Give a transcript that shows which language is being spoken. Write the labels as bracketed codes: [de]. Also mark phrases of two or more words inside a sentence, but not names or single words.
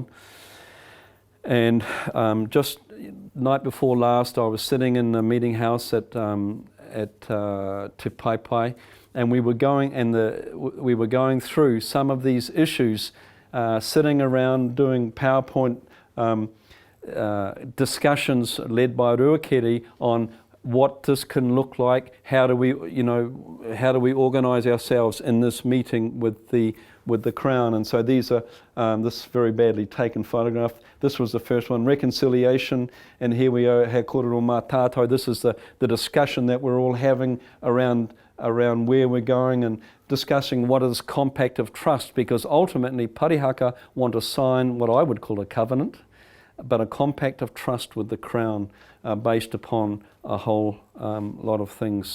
[en] And just night before last, I was sitting in the meeting house at Te Pai, and we were going through some of these issues, sitting around doing PowerPoint discussions led by Ruakere on what this can look like. How do we organise ourselves in this meeting with the Crown? And so these are this very badly taken photograph. This was the first one, reconciliation, and here we are, [mi] he kōrero mā tātou. [en] This is the discussion that we're all having around where we're going and discussing what is compact of trust, because ultimately Parihaka want to sign what I would call a covenant, but a compact of trust with the Crown based upon a whole lot of things.